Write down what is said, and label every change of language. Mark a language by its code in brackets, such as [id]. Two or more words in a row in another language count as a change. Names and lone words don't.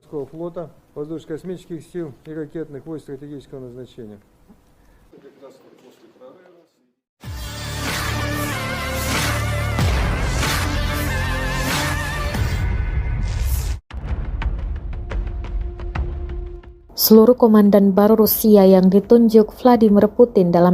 [ru] военно-морского флота, воздушно-космических сил и ракетных войск стратегического назначения. [id] Seluruh komandan baru Rusia yang ditunjuk Vladimir Putin dalam